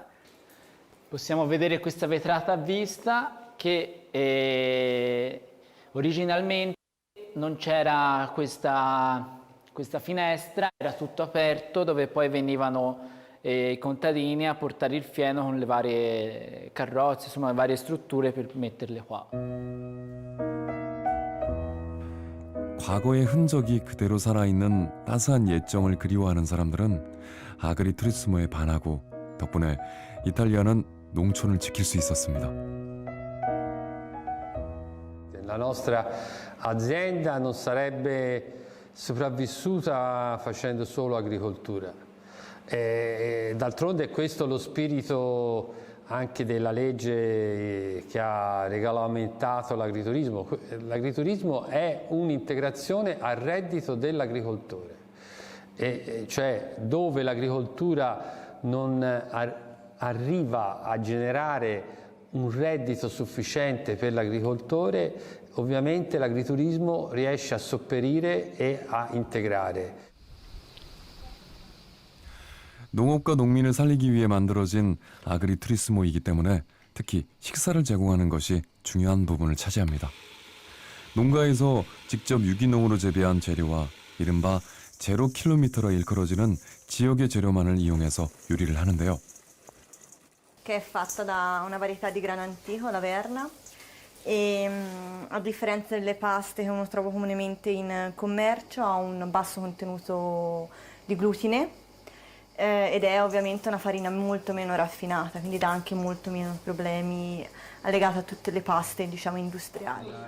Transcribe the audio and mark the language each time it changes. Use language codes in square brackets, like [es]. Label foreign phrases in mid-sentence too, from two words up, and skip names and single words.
[it] Possiamo vedere questa vetrata a vista che originalmente non c'era questa finestra, era tutto aperto dove poi venivano i contadini a portare il fieno con le varie carrozze, insomma le varie strutture per metterle qua. [ko] 과거의 흔적이 그대로 살아있는 따스한 옛정을 그리워하는 사람들은 아그리투리스모에 반하고 덕분에 이탈리아는 농촌을 지킬 수 있었습니다. [it] La nostra azienda non sarebbe sopravvissuta facendo solo agricoltura. D'altronde è questo lo spirito anche della legge che ha regolamentato l'agriturismo. L'agriturismo è un'integrazione al reddito dell'agricoltore, cioè dove l'agricoltura non arriva a generare un reddito sufficiente per l'agricoltore, ovviamente l'agriturismo riesce a sopperire e a integrare. [ko] 농업과 농민을 살리기 위해 만들어진 아그리투리스모이기 때문에 특히 식사를 제공하는 것이 중요한 부분을 차지합니다. 농가에서 직접 유기농으로 재배한 재료와 이른바 제로 킬로미터로 일컬어지는 지역의 재료만을 이용해서 요리를 하는데요. [it] Che è fatta da una varietà di grano antico, la verna, e a differenza delle paste che uno trova comunemente in commercio ha un basso contenuto di glutine ed è ovviamente una farina molto meno raffinata, quindi dà anche molto meno problemi allegati a tutte le paste, diciamo, industriali.